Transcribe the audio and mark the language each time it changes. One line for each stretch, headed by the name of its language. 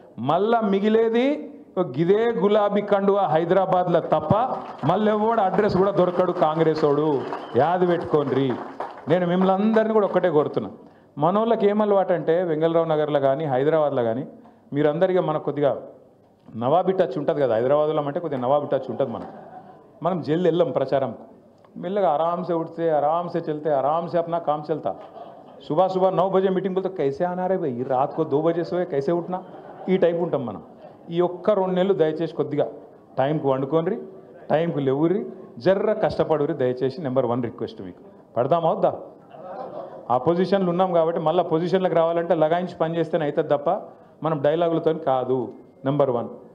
Telugu: మళ్ళా మిగిలేది గిదే గులాబీ కండువా హైదరాబాద్లో తప్ప మళ్ళీ ఎవడు అడ్రస్ కూడా దొరకడు కాంగ్రెస్ వాడు. యాది పెట్టుకోండి. నేను మిమ్మల్ని అందరినీ కూడా ఒక్కటే కోరుతున్నా, మనోళ్ళకి ఏం అలవాటు అంటే వెంగళరావు నగర్లో కానీ హైదరాబాద్లో కానీ మీరందరికీ మనకు కొద్దిగా నవాబీ టచ్ ఉంటుంది కదా, హైదరాబాద్లో అంటే కొద్దిగా నవాబీ టచ్ ఉంటుంది. మనం జల్ది వెళ్ళాం ప్రచారం, మెల్లగా ఆరామ్సే
Hindi: उठते आराम से चलते आराम से अपना काम चलता. सुबह सुबह 9 बजे मीटिंग बोलते कैसे आना रे भाई, रात को 2 बजे सोए कैसे उठना,
Telugu: ఈ టైప్ ఉంటాం మనం. ఈ ఒక్క 2 నెలలు దయచేసి కొద్దిగా టైంకు వండుకోండి, టైంకు లేవుర్రి, జర్ర కష్టపడుర్రి దయచేసి. నెంబర్ 1 రిక్వెస్ట్ మీకు. పడదామా వద్దా? ఆ పొజిషన్లు ఉన్నాం కాబట్టి మళ్ళీ పొజిషన్లకు రావాలంటే లగాయించి పని చేస్తేనే అవుతుంది తప్ప మనం డైలాగులతో కాదు. నెంబర్ 1.